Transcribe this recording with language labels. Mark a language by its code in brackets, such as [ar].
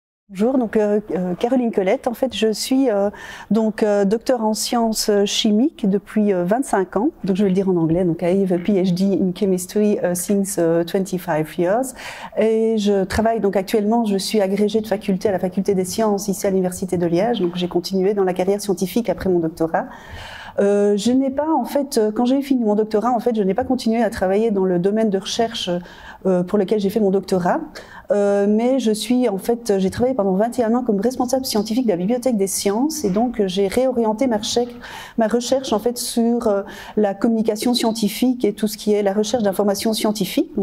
[fr] Bonjour, donc Caroline Colette. En fait, je suis docteur en sciences chimiques depuis 25 ans. Donc, je vais le dire en anglais. [en] Donc, I have a PhD in chemistry since 25 years. [fr] Et je travaille donc actuellement. Je suis agrégée de faculté à la faculté des sciences ici à l'université de Liège. Donc, j'ai continué dans la carrière scientifique après mon doctorat. Je n'ai pas, en fait, quand j'ai fini mon doctorat, en fait, je n'ai pas continué à travailler dans le domaine de recherche pour lequel j'ai fait mon doctorat, mais j'ai travaillé pendant 21 ans comme responsable scientifique de la Bibliothèque des sciences, et donc j'ai réorienté ma recherche en fait sur la communication scientifique et tout ce qui est la recherche d'informations scientifiques.